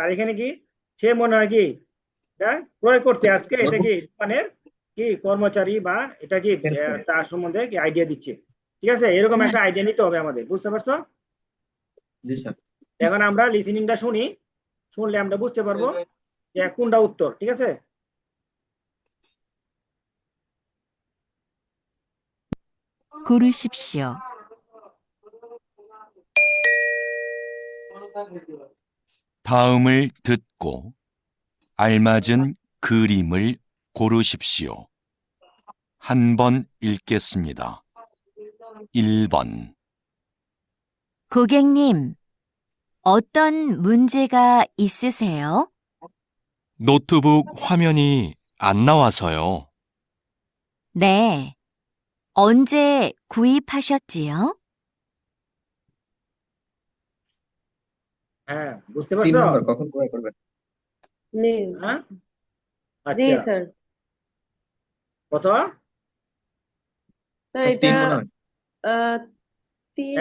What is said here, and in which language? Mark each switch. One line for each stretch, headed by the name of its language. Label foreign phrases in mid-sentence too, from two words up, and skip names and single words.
Bangla: আর এখানে কি সে মনে হয় কি ক্রয় করতে আজকে, এটা কি দোকানের কি কর্মচারী, বা এটা কি তার সম্বন্ধে কি আইডিয়া দিচ্ছে। ঠিক আছে, এরকম একটা আইডিয়া নিতে হবে আমাদের, বুঝতে পারছো? জি স্যার। এখন আমরা লিসনিংটা শুনি, শুনলে আমরা বুঝতে পারবো যে কোনটা উত্তর। ঠিক আছে,
Korean: 고르십시오. 다음을 듣고 알맞은 그림을 고르십시오. 한 번 읽겠습니다. 1번, 고객님, 어떤 문제가 있으세요? 노트북 화면이 안 나와서요. 네. 언제 구입하셨지요?
Bangla: হ্যাঁ বুঝতে 3 পারছো? নাম্বার কখন ক্রয় করবেন? নেই। হ্যাঁ জি আচ্ছা, স্যার। কত? স্যার স্যার এটা 3 মনে হয়। 3